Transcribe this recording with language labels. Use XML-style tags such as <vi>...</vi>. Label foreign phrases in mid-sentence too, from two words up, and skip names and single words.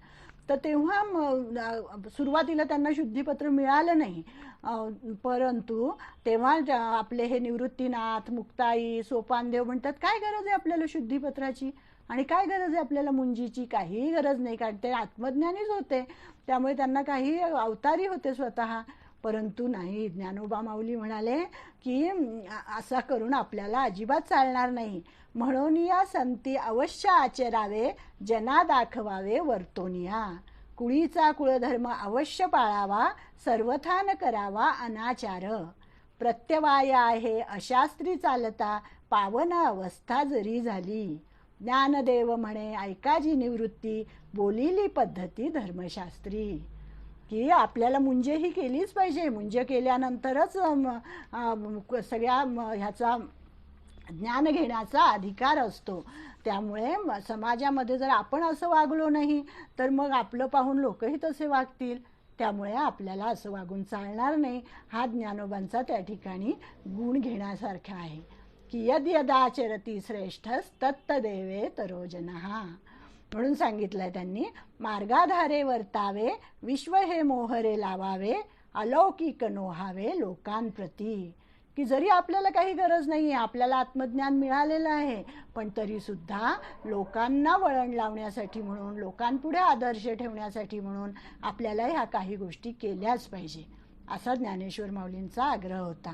<mr>तर तेव्हा सुरुवातीला त्यांना शुद्धीपत्र मिळालं नाही, परंतु तेव्हा आपले हे निवृत्तीनाथ, मुक्ताई, सोपानदेव म्हणतात काय गरज आहे आपल्याला शुद्धीपत्राची आणि काय गरज आहे आपल्याला मुंजीची, काहीही गरज नाही, कारण ते आत्मज्ञानीच होते, त्यामुळे त्यांना काही अवतारी होते स्वतः. परंतु नाही, ज्ञानोबा माऊली म्हणाले की असा करून आपल्याला अजिबात चालणार नाही, म्हणून या संती अवश्य आचरावे, जना दाखवावे वर्तोनिया, कुळीचा कुळधर्म अवश्य पाळावा, सर्वथा न करावा अनाचार, प्रत्यवाय आहे अशास्त्री चालता, पावन अवस्था जरी झाली, ज्ञानदेव म्हणे ऐकाजी निवृत्ती, बोलिली पद्धती धर्मशास्त्री. की आपल्याला मुंजे ही केलीच पाहिजे, मुंजे केल्यानंतरच सगळ्या ह्याचा ज्ञान घेण्याचा अधिकार असतो. त्यामुळे समाजामध्ये जर आपण असं वागलो नाही तर मग आपलं पाहून लोकही तसे वागतील, त्यामुळे आपल्याला असं वागून चालणार नाही. हा ज्ञानोबांचा त्या ठिकाणी गुण घेण्यासारखा आहे.</mr> <sa>की यद यदाचरती श्रेष्ठस्तत्तदेवेतरो जनः.</sa> <mr>म्हणून सांगितलंय त्यांनी, मार्गाधारे वर्तावे विश्व हे मोहरे लावावे अलौकिक नोहावे लोकांप्रती. की जरी आपल्याला काही गरज नाही आहे, आपल्याला आत्मज्ञान मिळालेलं आहे, पण तरीसुद्धा लोकांना वळण लावण्यासाठी म्हणून, लोकांपुढे आदर्श ठेवण्यासाठी म्हणून आपल्याला ह्या काही गोष्टी केल्याच पाहिजे, असा ज्ञानेश्वर माऊलींचा आग्रह होता.</mr>